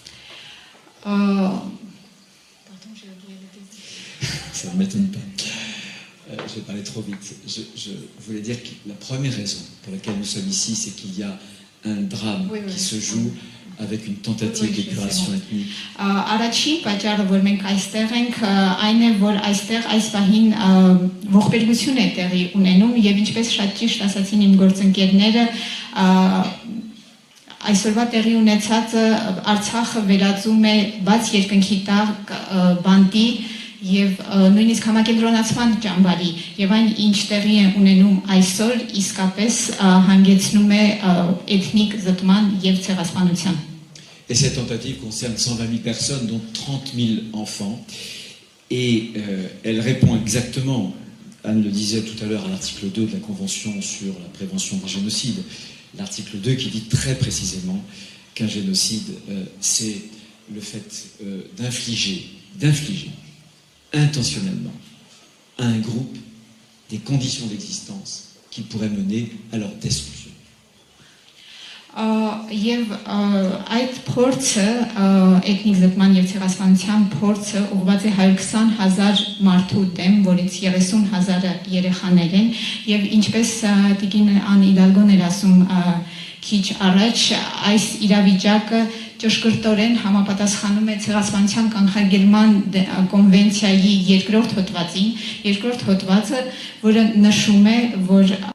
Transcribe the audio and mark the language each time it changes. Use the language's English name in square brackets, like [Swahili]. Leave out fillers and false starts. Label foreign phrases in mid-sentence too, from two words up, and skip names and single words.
[French] Ça ne m'étonne pas. Je vais parler trop vite. Je voulais dire que la première raison pour laquelle nous sommes ici, c'est qu'il y a un drame qui se joue avec une tentative d'épuration ethnique. [Armenian] Առաջին պատճառը, որ մենք այստեղ ենք, այն է, որ այստեղ այս պահին ողբերգություն է տեղի ունենում եւ ինչպես շատ ճիշտ ասացին իմ գործընկերները, այսօրվա տեղի ունեցածը Արցախը վերածում է բաց երկնքի տակ բանտի եւ նույնիսկ համակենտրոնացման ճամբարի եւ այն ինչ տեղի է ունենում այսօր իսկապես հանգեցնում է էթնիկ զտման եւ ցեղասպանության. [French] Et cette tentative concerne 120 000 personnes, dont 30 000 enfants. Et elle répond exactement, Anne le disait tout à l'heure, à l'article 2 de la Convention sur la prévention des génocides. L'article 2 qui dit très précisément qu'un génocide, c'est le fait d'infliger intentionnellement à un groupe des conditions d'existence qui pourraient mener à leur destruction. [Armenian] Եվ այդ փորձը էթնիկ զտման եւ ցեղասպանության փորձը ուղղված է 120,000 մարդու դեմ, որից 30,000-ը երեխաներ են եւ ինչպես Տիկին Ան Իդալգոն էր ասում քիչ առաջ, այս իրավիճակը ճշգրտորեն համապատասխանում է ցեղասպանության կանխարգելման կոնվենցիայի երկրորդ հոդվածը, որը նշում է, որ